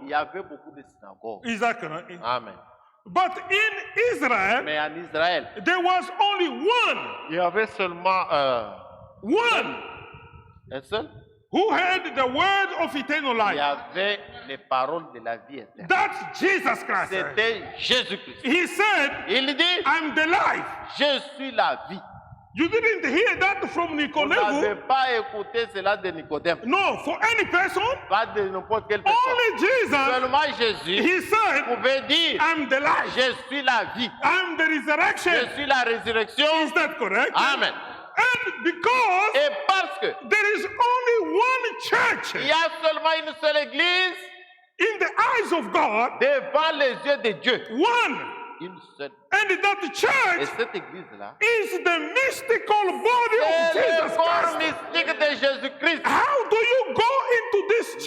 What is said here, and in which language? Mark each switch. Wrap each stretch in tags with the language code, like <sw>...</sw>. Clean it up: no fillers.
<fr>il y avait beaucoup de synagogues.</fr> <en>Exactly. Amen. But in Israel,</en> <fr>Mais en Israël,</fr> <en>there was only one</en> <fr>il y avait seulement un seul.</fr> <en>who had the word of eternal</en> <fr>Il y</fr> <en>life.</en> <fr>avait les paroles de la vie éternelle.</fr> <en>That's Jesus Christ.</en> <fr>C'était Jésus-Christ.</fr> <en>He said,</en> <fr>Il dit,</fr> <en>I'm the life.</en> <fr>je suis la vie.</fr> <en>You didn't hear that from</en> <fr>Vous n'avez</fr> <en>Nicodemus.</en> <fr>pas écouté cela de Nicodème.</fr> <en>No, for any person,</en> <fr>Pas de n'importe quelle personne.</fr> <en>only Jesus.</en> <fr>Seulement Jésus</fr> <en>He said,</en> <fr>pouvait dire,</fr> <en>I'm the life.</en> <fr>je suis la vie.</fr> <en>I'm the resurrection.</en> <fr>Je suis la résurrection.</fr> <en>Is that correct? Amen. And because</en> <fr>Et parce que</fr> <en>there is only one church</en> <fr>il y a seulement une seule église</fr> <en>in the eyes of God,</en> <fr>devant les yeux de Dieu.</fr> <en>one,</en> <fr>Une seule.</fr> <en>and that</en> <fr>Et</fr> <en>church</en> <fr>cette église-là,</fr> <en>is the mystical body of</en> <fr>c'est le</fr> <en>Jesus</en> <fr>corps</fr> <en>Christ.</en> <fr>mystique de Jésus-Christ.</fr> <en>How do you go into this</en>